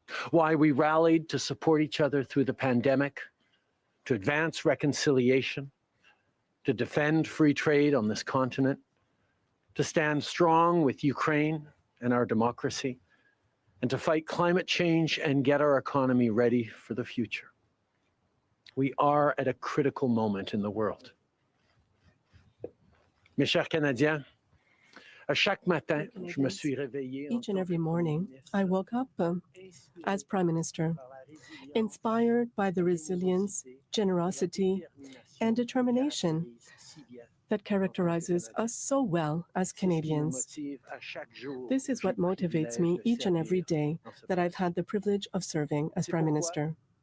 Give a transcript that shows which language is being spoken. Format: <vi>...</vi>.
<en>Why we rallied to support each other through the pandemic, to advance reconciliation, to defend free trade on this continent, to stand strong with Ukraine and our democracy, and to fight climate change and get our economy ready for the future. We are at a critical moment in the world.</en> <fr>Mes chers Canadiens, à chaque matin, je me suis réveillé.</fr> <en>Each and every morning, I woke up as Prime Minister, inspired by the resilience, generosity, and determination that characterizes us so well as Canadians. This is what motivates me each and every day that I've had the privilege of serving as Prime Minister.</en>